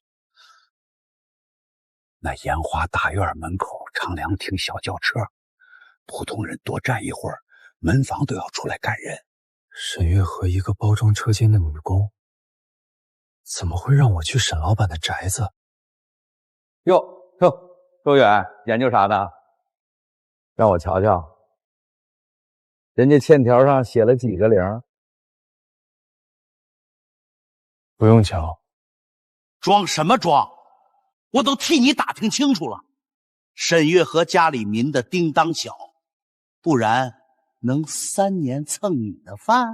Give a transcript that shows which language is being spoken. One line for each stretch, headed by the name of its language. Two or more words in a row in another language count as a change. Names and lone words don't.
Chinese: 那煙花大院門口常2停小轎車，普通人多站一會兒，門房都要出來趕人。沈月河一個包裝車間的女工，怎麼會讓我去沈老闆的宅子？喲，周遠，研究啥呢？讓我瞧瞧。人家欠條上寫了幾個0？不用瞧。裝什麼裝？我都替你打聽清楚了。沈月河家裡民的叮當小，不然能3年蹭你的飯？